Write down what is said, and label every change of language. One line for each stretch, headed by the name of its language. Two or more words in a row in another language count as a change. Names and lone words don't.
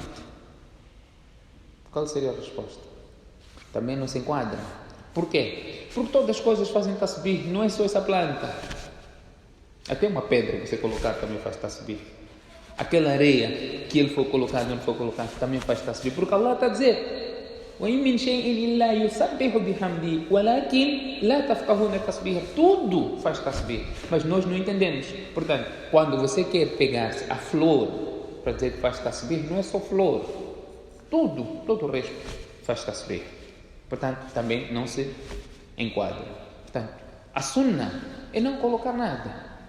Portuguese: Qual seria a resposta? Também não se enquadra. Por quê? Porque todas as coisas fazem tasbih, não é só essa planta. Até uma pedra que você colocar também faz tasbih. Aquela areia que ele foi colocado, não foi colocado, também faz tasbih. Porque Allah está a dizer:
Arabic: وَإِن مِّن شَيْءٍ إِلَّا يُسَبِّحُ بِحَمْدِهِ وَلَكِنْ لَا تَفْقَهُونَ تَسْبِيحَهُ.
Portuguese: Tudo faz tasbih, mas nós não entendemos. Portanto, quando você quer pegar-se a flor para dizer que faz tasbih, não é só flor. Todo o resto faz tasbih. Portanto, também não se enquadra. Portanto, a sunnah é não colocar nada.